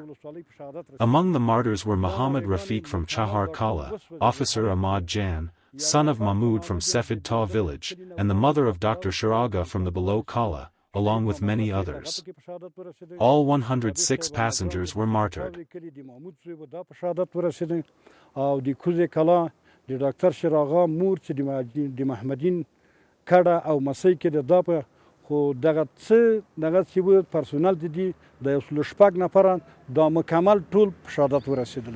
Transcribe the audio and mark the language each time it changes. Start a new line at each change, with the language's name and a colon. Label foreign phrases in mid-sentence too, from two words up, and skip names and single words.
English: Among the martyrs were Muhammad Rafiq from Chahar Kala, Officer Ahmad Jan, son of Mahmud from Sefid Ta village, and the mother of Dr. Sharaga from the below Kala, along with many others. All 106 passengers were martyred.
Pashto: خو دغه څه دغه چې و پرسونل دي د یو سلو شپږ نفران دا مکمل ټول په شهادت ورسېدل.